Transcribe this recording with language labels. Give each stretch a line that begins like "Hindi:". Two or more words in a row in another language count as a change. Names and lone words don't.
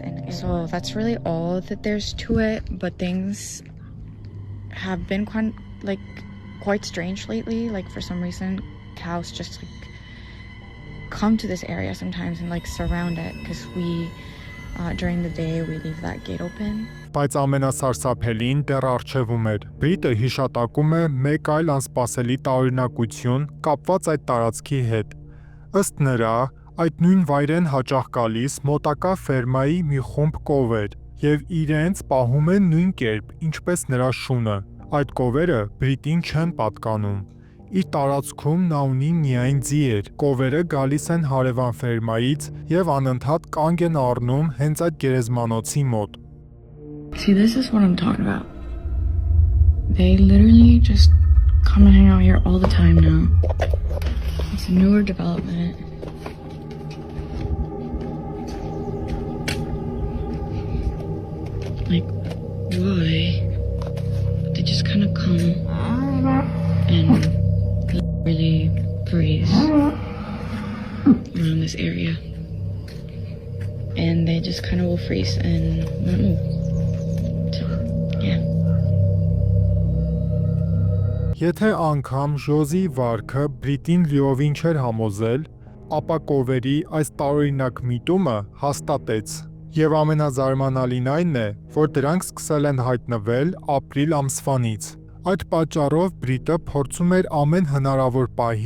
English: And so that's really all that there's to it, but things have been quite strange lately. Like, for some reason, cows just like come to this area sometimes and like surround it, because we during the day we leave that gate open.
Armenian: Բայց ամենասարսափելին դեռ առջևում էր։ Բրիտը հիշատակում է մեկ այլ անսպասելի տարօրինակություն կապված այդ տարածքի հետ։ Ըստ նրա, այդ նույն վայր են հաճախ գալիս մոտակա ֆերմայի մի խումբ կովեր և իրենց պահում են նույն կերպ, ինչպես նրա շունը։ Այդ կովերը Բրիտին չեն պատկանում։ Իր տարածքում նա ունի միայն ձիեր։ Կովերը գալիս են հարևան ֆերմայից և անընդհատ կանգ են առնում հենց այդ գերեզմանոցի մոտ։
English: See, this is what I'm talking about. They literally just come and hang out here all the time now. It's a newer development. Like, why? come and really breeze around this area. And they just kind of will freeze and won't move. So, yeah.
Armenian: Եթե անգամ Ժոզի վարքը Բրիտին լիովին չէր համոզել, ապա կովերի այս տարօրինակ միտումը հաստատեց։ Եվ ամենազարմանալին այն է, որ դրանք սկսել են հայտնվել ապրիլ ամսվանից։ Այդ պատճառով Բրիտը փորձում էր ամեն հնարավոր պահի